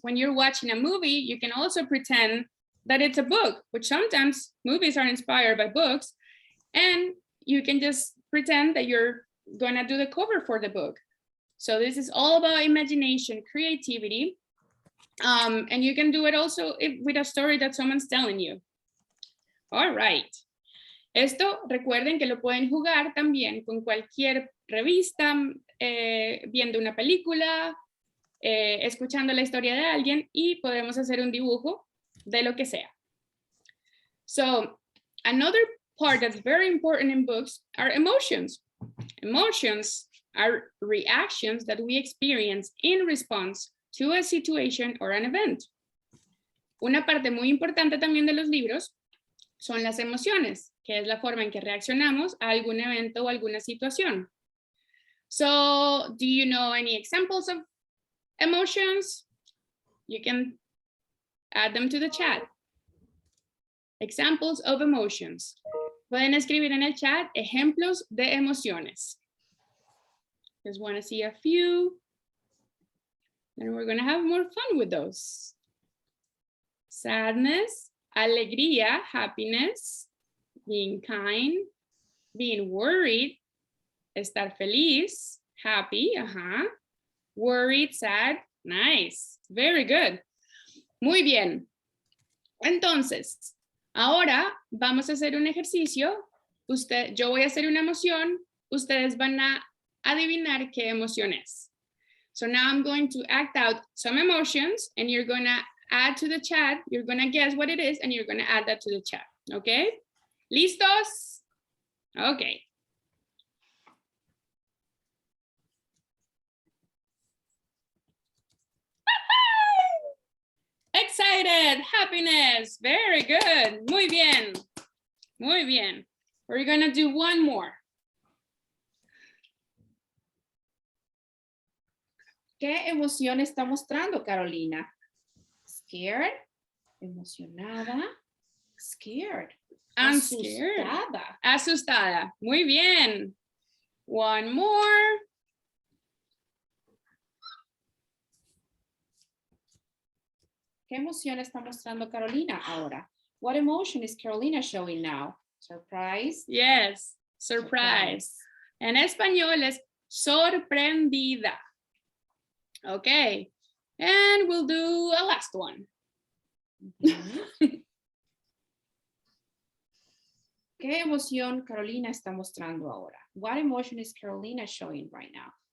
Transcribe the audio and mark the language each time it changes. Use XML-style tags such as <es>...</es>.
<en>When you're watching a movie, you can also pretend that it's a book, which sometimes movies are inspired by books, and you can just pretend that you're gonna do the cover for the book. So this is all about imagination, creativity, and you can do it also with a story that someone's telling you. All right.</en> <es>Esto recuerden que lo pueden jugar también con cualquier revista, viendo una película, escuchando la historia de alguien, y podemos hacer un dibujo de lo que sea.</es> <en>So, another part that's very important in books are emotions. Emotions are reactions that we experience in response to a situation or an event.</en> <es>Una parte muy importante también de los libros son las emociones, que es la forma en que reaccionamos a algún evento o alguna situación.</es> <en>So, do you know any examples of emotions? You can add them to the chat. Examples of emotions.</en> <es>Pueden escribir en el chat ejemplos de emociones.</es> <en>Just want to see a few. And we're going to have more fun with those. Sadness, alegría, happiness, being kind, being worried,</en> <es>estar feliz,</es> <en>happy, worried, sad, nice, very good.</en> <es>Muy bien. Entonces, ahora vamos a hacer un ejercicio. Yo voy a hacer una emoción, ustedes van a adivinar qué emoción es.</es> <en>So now I'm going to act out some emotions and you're going to add to the chat. You're going to guess what it is and you're going to add that to the chat. Okay? ¿Listos? Okay. Excited, happiness, very good,</en> <es>muy bien, muy bien.</es> <en>We're gonna do one more.</en> <es>¿Qué emoción está mostrando Carolina?</es> <en>Scared, emocionada, scared, I'm scared.</en> <es>asustada. Asustada, muy bien.</es> <en>One more.</en> <es>¿Qué emoción está mostrando Carolina ahora?</es> <en>What emotion is Carolina showing now? Surprise. Yes, surprise.</en> <es>En español es sorprendida.</es> <en>Okay, and we'll do a last one.</en> <es>¿Qué emoción Carolina está mostrando ahora?</es> <en>What emotion is Carolina showing right now?</en>